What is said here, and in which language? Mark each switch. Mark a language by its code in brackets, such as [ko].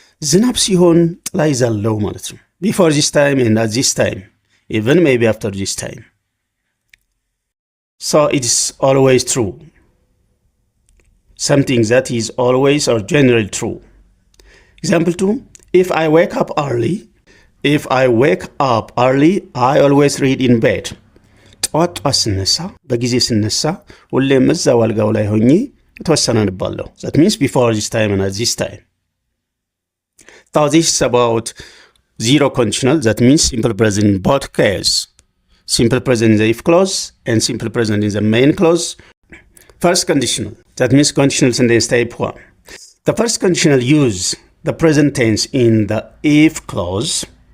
[am] ዝናብ ሲሆን ጥላ ይዛለው ማለት ነው። [en] Before this time and at this time, even maybe after this time. So it is always true. Something that is always or generally true. Example 2, if I wake up early. If I wake up early, I always read in bed. [am] ጠዋት ስነሳ በጊዜ ስነሳ ሁሌም እዛው አልጋው ላይ ሆኜ የተወሰነ አነባለሁ. [en] That means before this time and at this time. Now this is about zero conditional, that means simple present in both cases. Simple present in the if clause and simple present in the main clause. First conditional, that means conditional sentence type 1. The first conditional use the present tense in the if clause.